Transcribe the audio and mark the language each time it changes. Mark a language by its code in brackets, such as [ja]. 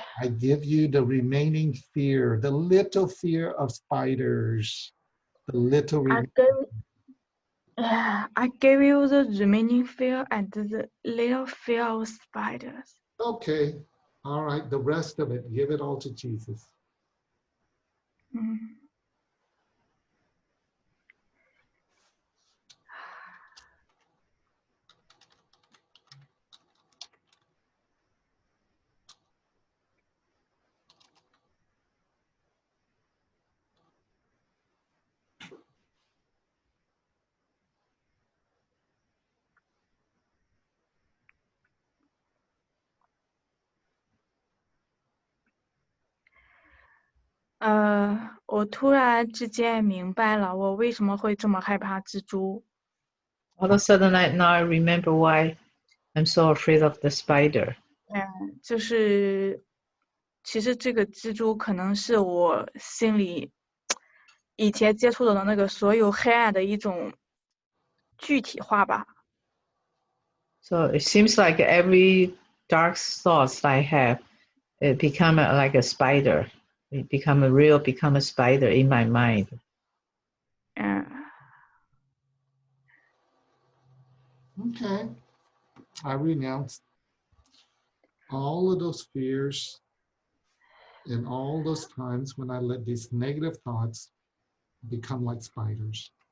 [en] I give you the remaining fear, the little fear of spiders, the little. I gave you the remaining fear and the little fear of spiders. Okay, all right, the rest of it, give it all to Jesus. 嗯 [zh] 我突然之间明白了，我为什么会这么害怕蜘蛛。 [en] all of a sudden now I remember why I'm so afraid of the spider. [zh] 就是其实这个蜘蛛可能是我心里以前接触到的那个所有黑暗的一种具体化吧。 [en] So it seems like every dark thoughts I have, it become like a spider. It become a spider in my mind. 嗯 Okay, I renounce all of those fears and all those times when I let these negative thoughts become like spiders.